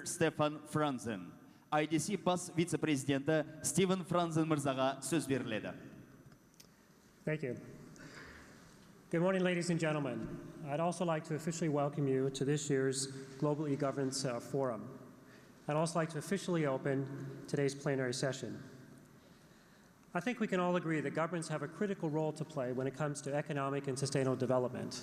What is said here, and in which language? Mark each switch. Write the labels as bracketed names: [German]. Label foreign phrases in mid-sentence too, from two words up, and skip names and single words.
[Kazakh] Stefan Franzen. IDC бас вице-президенті Стивен Франзен мырзаға сөз беріледі. [English] Thank you. Good morning, ladies and gentlemen. I'd also like to officially welcome you to this year's Global E-Governance Forum. I'd also like to officially open today's plenary session. I think we can all agree that governments have a critical role to play when it comes to economic and sustainable development.